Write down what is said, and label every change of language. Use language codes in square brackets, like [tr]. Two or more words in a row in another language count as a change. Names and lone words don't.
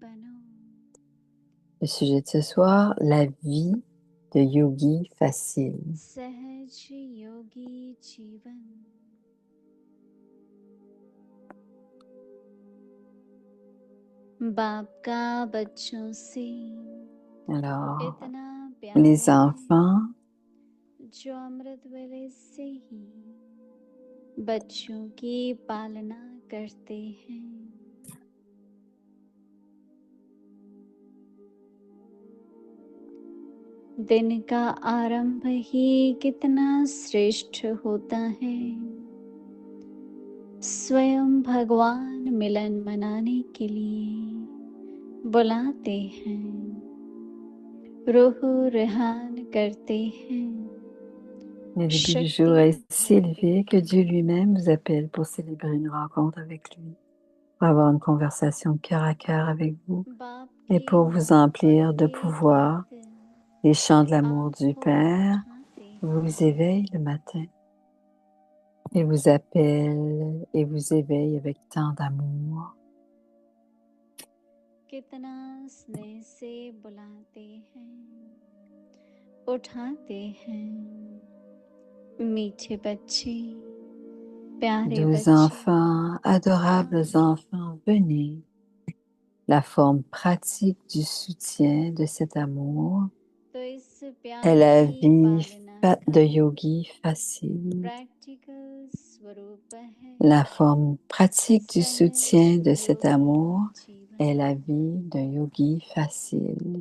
[fr] Le sujet de ce soir, la vie de yogi facile. Alors, les enfants [hi] बच्चों की पालना करते हैं। दिन का आरंभ ही कितना श्रेष्ठ होता है। स्वयं भगवान मिलन मनाने के लिए बुलाते हैं, रूह रेहान करते हैं। [fr] Le début du jour est si élevé que Dieu lui-même vous appelle pour célébrer une rencontre avec lui, pour avoir une conversation cœur à cœur avec vous et pour vous emplir de pouvoir. Les chants de l'amour du Père vous éveillent le matin et vous appellent et vous éveillent avec tant d'amour. [hi] कितना स्नेह से बुलाते हैं, उठाते हैं। मीठे बच्चे, प्यारे [fr] 12 enfants, adorables enfants, venez. La forme pratique du soutien de cet amour est la vie de yogi facile. La forme pratique du soutien de cet amour est la vie de yogi facile.